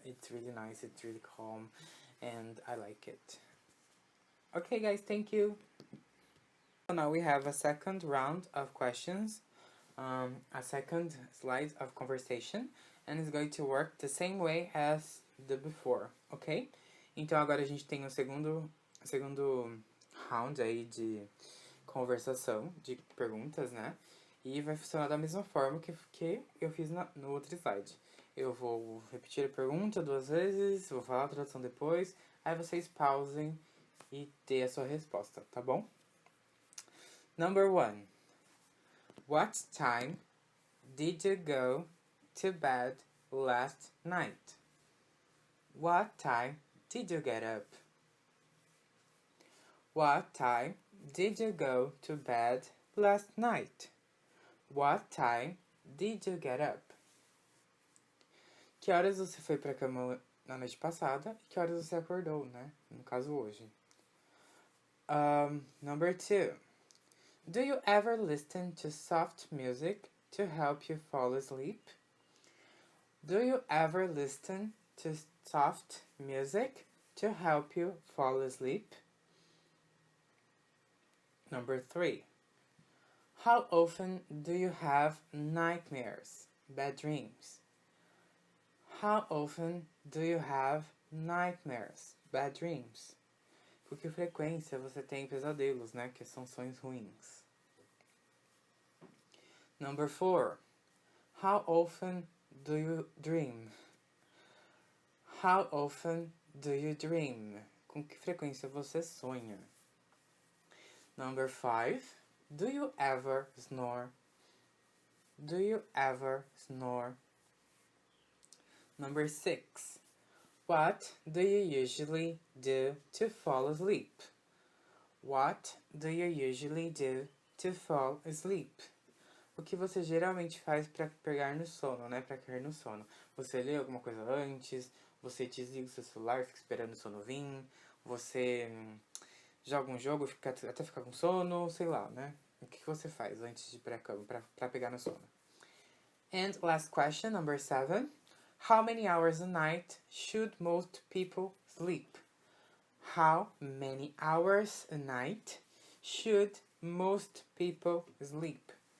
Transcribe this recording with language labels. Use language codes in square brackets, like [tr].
[en] It's really nice, it's really calm, and I like it. Okay guys, thank you. So now we have a second round of questions, a second slide of conversation, and it's going to work the same way as the before, ok? [pt] Então agora a gente tem o segundo round aí de conversação, de perguntas, né? E vai funcionar da mesma forma que eu fiz no outro slide. Eu vou repetir a pergunta 2 vezes, vou falar a tradução depois, aí vocês pausem e dê a sua resposta, tá bom? [en] Number 1. What time did you go to bed last night? What time did you get up? What time did you go to bed last night? What time did you get up? [pt] Que horas você foi pra cama na noite passada e que horas você acordou, né? No caso, hoje. [en] Number 2. Do you ever listen to soft music to help you fall asleep? Do you ever listen to soft music to help you fall asleep? Number 3. How often do you have nightmares, bad dreams? How often do you have nightmares, bad dreams? [pt] Com que frequência você tem pesadelos, né? Que são sonhos ruins. [en] Number 4. How often do you dream? How often do you dream? [pt] Com que frequência você sonha? [en] Number 5. Do you ever snore? Do you ever snore? Number 6. What do you usually do to fall asleep? What do you usually do to fall asleep? [pt] O que você geralmente faz para pegar no sono, né? Para cair no sono. Você lê alguma coisa antes, você desliga o seu celular, fica esperando o sono vir, você joga um jogo até ficar com sono, sei lá, né? O que você faz antes de ir pra cama pra pegar no sono? [en] And last question, number 7. How many hours a night should most people sleep? How many hours a night should most people sleep?